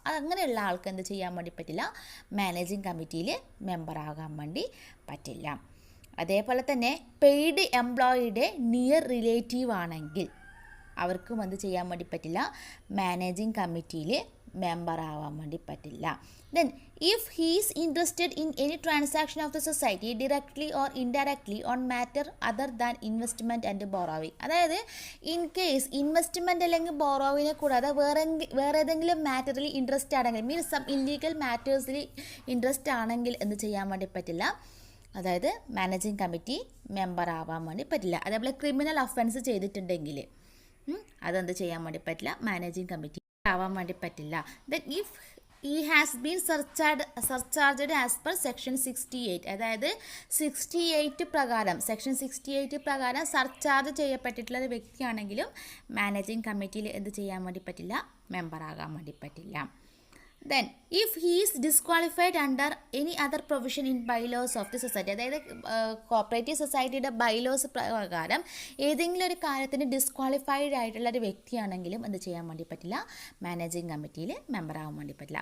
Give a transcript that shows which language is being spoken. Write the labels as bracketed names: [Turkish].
[Malayalam] അങ്ങനെയുള്ള ആൾക്ക് എന്ത് ചെയ്യാൻ വേണ്ടി പറ്റില്ല? മാനേജിംഗ് കമ്മിറ്റിയിൽ മെമ്പറാകാൻ വേണ്ടി പറ്റില്ല. അതേപോലെ തന്നെ പെയ്ഡ് എംപ്ലോയിയുടെ നിയർ റിലേറ്റീവ് ആണെങ്കിൽ അവർക്കും എന്ത് ചെയ്യാൻ വേണ്ടി പറ്റില്ല? മാനേജിംഗ് കമ്മിറ്റിയിൽ മെമ്പറാവാൻ വേണ്ടി പറ്റില്ല. [English] Then if he is interested in any transaction of the society directly or indirectly on matter other than investment and borrowing. [Malayalam] അതായത് ഇൻ കേസ് ഇൻവെസ്റ്റ്മെൻറ്റ് അല്ലെങ്കിൽ ബോറോവിനെ കൂടാതെ വേറെ ഏതെങ്കിലും മാറ്ററിൽ ഇൻട്രസ്റ്റ് ആണെങ്കിൽ മീൻസ് സം ഇല്ലീഗൽ മാറ്റേഴ്സിൽ ഇൻട്രസ്റ്റ് ആണെങ്കിൽ എന്ത് ചെയ്യാൻ വേണ്ടി പറ്റില്ല? അതായത് മാനേജിംഗ് കമ്മിറ്റി മെമ്പർ ആവാൻ വേണ്ടി പറ്റില്ല. അതേപോലെ ക്രിമിനൽ ഒഫൻസ് ചെയ്തിട്ടുണ്ടെങ്കിൽ അതെന്ത് ചെയ്യാൻ വേണ്ടി പറ്റില്ല? മാനേജിംഗ് കമ്മിറ്റി ആവാൻ വേണ്ടി പറ്റില്ല. [English] Then if he has been surcharged as per section 68. [Malayalam] അതായത് 68 പ്രകാരം സെക്ഷൻ 68 പ്രകാരം സർചാർജ് ചെയ്യപ്പെട്ടിട്ടുള്ള ഒരു വ്യക്തിയാണെങ്കിലും മാനേജിംഗ് കമ്മിറ്റിയിൽ എന്ത് ചെയ്യാൻ വേണ്ടി പറ്റില്ല? മെമ്പറാകാൻ വേണ്ടി പറ്റില്ല. [English] then if he is disqualified under any other provision in bylaws of the society, [Malayalam] അതായത് കോപ്പറേറ്റീവ് സൊസൈറ്റിയുടെ ബൈലോസ് പ്രകാരം ഏതെങ്കിലും ഒരു കാര്യത്തിന് ഡിസ്ക്വാളിഫൈഡ് ആയിട്ടുള്ള ഒരു വ്യക്തിയാണെങ്കിലും എന്ത് ചെയ്യാൻ വേണ്ടി പറ്റില്ല, മാനേജിങ് കമ്മിറ്റിയിൽ മെമ്പർ ആവാൻ വേണ്ടി പറ്റില്ല.